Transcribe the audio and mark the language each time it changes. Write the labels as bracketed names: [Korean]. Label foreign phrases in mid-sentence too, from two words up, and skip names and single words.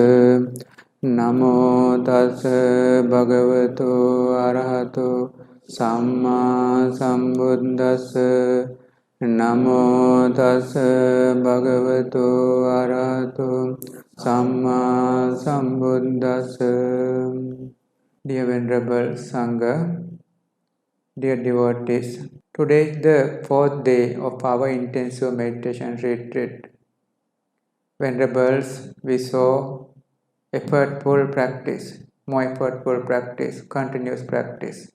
[Pali] Namo tassa bhagavato arahato samma sambuddhassa. Namo tassa bhagavato arahato samma sambuddhassa. [English] Dear Venerable Sangha, dear devotees, today is the fourth day of our intensive meditation retreat. Venerables, we saw effortful practice, more effortful practice, continuous practice.